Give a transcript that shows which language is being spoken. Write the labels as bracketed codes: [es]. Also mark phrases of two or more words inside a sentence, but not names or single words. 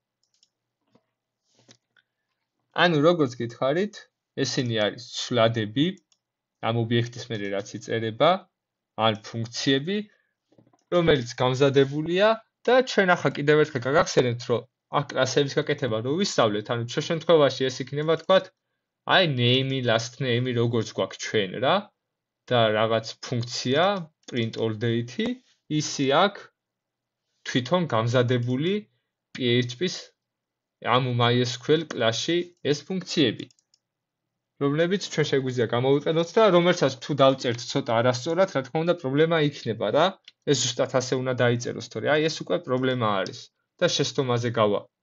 [ka] ანუ როგორც გითხარით, ესენი არის ცვლადები ამ ობიექტის მერე რაც იწერება, ან ფუნქციები, რომელიც გამზადებულია და ჩვენ ახლა კიდევ ერთხელ გაგახსენებთ, რომ აქ კლასების გაკეთება რო ვისწავლეთ, ანუ ჩვენ შემთხვევაში ეს იქნება თქვათ, აი name, [en] last name [ka] როგორც გვაქვს ჩვენ რა და რაღაც ფუნქცია [en] print all date, [ka] ისი აქ თვითონ გამზადებული PHP-ს ამ MySQL კლასში ეს ფუნქციები, რომლებიც ჩვენ შეგვიძლია გამოვიყენოთ და რომელსაც თუ დავწერთ ცოტა არასწორად, რა თქმა უნდა, პრობლემა იქნება რა. ეს ზუსტად ასე უნდა დაიწეროს, თორე აი ეს უკვე პრობლემა არის და შეცდომაზე გავა.